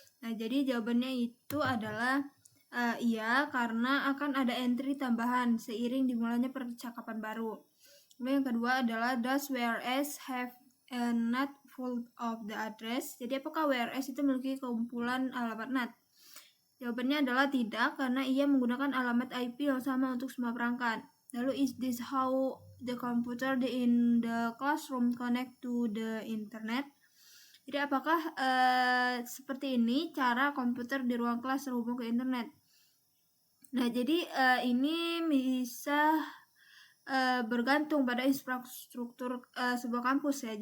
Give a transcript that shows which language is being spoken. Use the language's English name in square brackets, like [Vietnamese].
[Indonesian] Nah, jadi jawabannya itu adalah iya, karena akan ada entry tambahan seiring dimulainya percakapan baru. Kemudian yang kedua adalah [English] does WRS have a NAT full of the address? [Indonesian] Jadi apakah WRS itu memiliki kumpulan alamat NAT? Jawabannya adalah tidak, karena ia menggunakan alamat IP yang sama untuk semua perangkat. Lalu, [English] is this how the computer in the classroom connect to the internet? [Indonesian] Jadi apakah seperti ini cara komputer di ruang kelas terhubung ke internet? Nah, jadi ini bisa bergantung pada infrastruktur sebuah kampus ya.